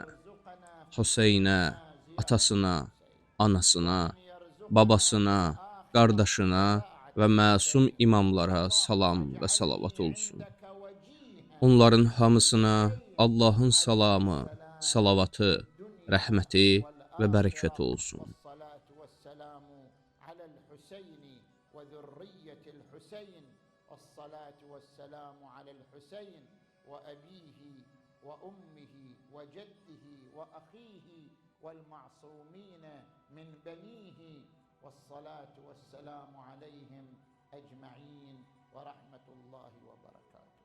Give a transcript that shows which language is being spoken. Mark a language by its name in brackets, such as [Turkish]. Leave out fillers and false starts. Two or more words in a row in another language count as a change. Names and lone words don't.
[Azerbaijani] Hüseynə, atasına, anasına, babasına, qardaşına və məsum imamlara salam və salavat olsun. Onların hamısına Allahın salamı, salavatı, rəhməti və bərəkəti olsun. [Arabic] والمعصومين من بنيه والصلاة والسلام عليهم أجمعين ورحمة الله وبركاته.